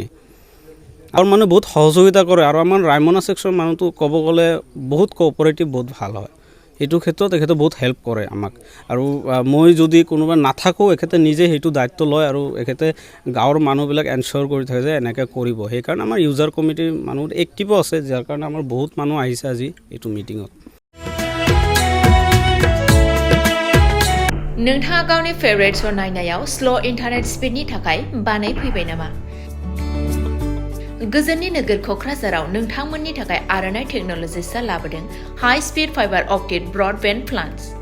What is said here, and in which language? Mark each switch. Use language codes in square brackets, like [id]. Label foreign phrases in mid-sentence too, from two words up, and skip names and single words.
[as] আৰু মানুহ বহুত সহযোগিতা কৰে, আৰু আমাৰ ৰায়মনা ছেকশ্যনৰ মানুহটো ক'ব গ'লে বহুত কোঅপাৰেটিভ, বহুত ভাল হয়। এইটো ক্ষেত্ৰত এখেতে বহুত হেল্প কৰে আমাক। আৰু মই যদি কোনোবা নাথাকোঁ, এখেতে নিজে সেইটো দায়িত্ব লয়, আৰু এখেতে গাঁৱৰ মানুহবিলাক এনচিয়'ৰ কৰি থাকে যে এনেকৈ কৰিব। সেইকাৰণে আমাৰ ইউজাৰ কমিটিৰ মানুহ এক্টিভো আছে, যাৰ কাৰণে আমাৰ বহুত মানুহ আহিছে আজি এইটো মিটিঙত। [brx] नोंथाङा गावनि फेभरेट श' नायनायाव [en] slow internet speed [brx] थाखाय बानायफैबाय नामा? गोजोननि नोगोर क'क्राझाराव नोंथांमोननि थाखाय आर'नाइ टेक्न'लजिसआ लाबोदों [en] high speed fibre optic broadband plans